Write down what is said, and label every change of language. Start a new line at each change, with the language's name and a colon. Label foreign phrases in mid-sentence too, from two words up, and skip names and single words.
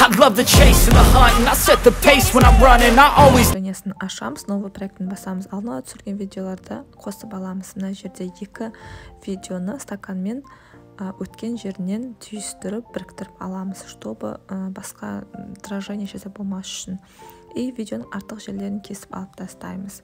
English: love the chase and the hunt, and I set the pace when I'm running. I always
Kazakh: ашамыз, новый проектін басамыз. Алдын ала түсірген видеоларды қосып аламыз. Мына жерде екі видеоны стаканмен өткен жерінен түйістіріп, біріктіріп аламыз, чтобы басқа отражение жасап болмас үшін. И видеоның артық жерлерін кесіп алып тастаймыз.